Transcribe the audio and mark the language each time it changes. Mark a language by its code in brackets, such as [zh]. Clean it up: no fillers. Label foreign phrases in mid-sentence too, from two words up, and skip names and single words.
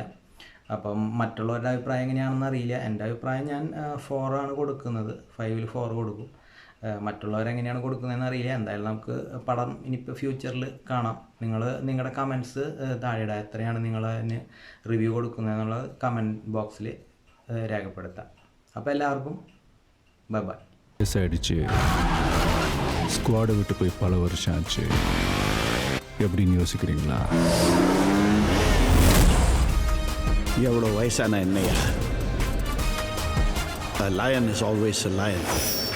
[ml] അപ്പം മറ്റുള്ളവരുടെ അഭിപ്രായം എങ്ങനെയാണെന്ന് അറിയില്ല. എൻ്റെ അഭിപ്രായം ഞാൻ 4 ആണ് കൊടുക്കുന്നത്, 5ൽ 4 കൊടുക്കും. മറ്റുള്ളവരെങ്ങനെയാണ് കൊടുക്കുന്നതെന്ന് അറിയില്ല. എന്തായാലും നമുക്ക് പടം ഇനിയിപ്പോൾ ഫ്യൂച്ചറിൽ കാണാം. നിങ്ങളുടെ കമൻറ്റ്സ് താഴെ ഇടാം. എത്രയാണ് നിങ്ങൾ അതിന് റിവ്യൂ കൊടുക്കുന്നതെന്നുള്ളത് കമൻറ്റ് ബോക്സിൽ രേഖപ്പെടുത്താം. അപ്പോൾ എല്ലാവർക്കും [en] bye bye. [ta] அடிச்சு ஸ்குவாடை விட்டு போய் பல வருஷம் ஆச்சு. எப்படின்னு யோசிக்கிறீங்களா? எவ்வளோ வயசான என்னையா? [en] A lion is always a lion.